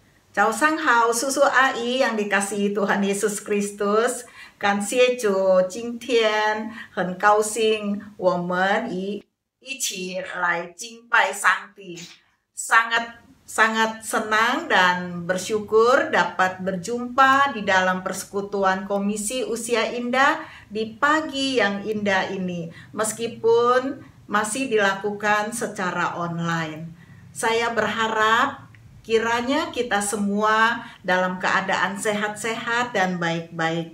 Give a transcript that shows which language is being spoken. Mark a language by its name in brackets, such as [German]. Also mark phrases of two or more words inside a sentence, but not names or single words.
[Chinese] 早上好，叔叔阿姨 [Indonesian] yang dikasihi Tuhan Yesus Kristus， [Chinese] 感谢主，今天很高兴我们一起来敬拜上帝， [Indonesian] sangat senang dan bersyukur dapat berjumpa di dalam persekutuan Komisi Usia Indah di pagi yang indah ini, meskipun masih dilakukan secara online. Saya berharap kiranya kita semua dalam keadaan sehat-sehat dan baik-baik.